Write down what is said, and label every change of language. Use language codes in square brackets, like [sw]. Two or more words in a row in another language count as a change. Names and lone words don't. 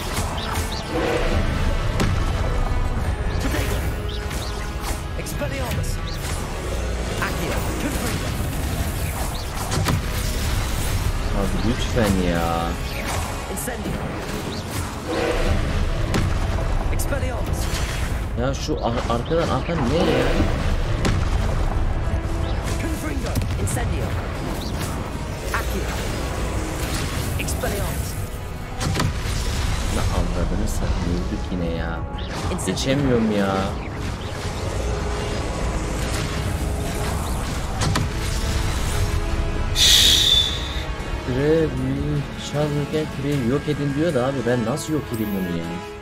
[tr] Abi lütfen ya. Ya şu arkadan atan ne ya? [en] Incendio. Accio. Expelliarmus. [tr] Ne avradını satayım, öldük yine ya. Geçemiyorum ya. Küre çalırken küreyi yok edin diyor da abi ben nasıl yok edeyim onu ya?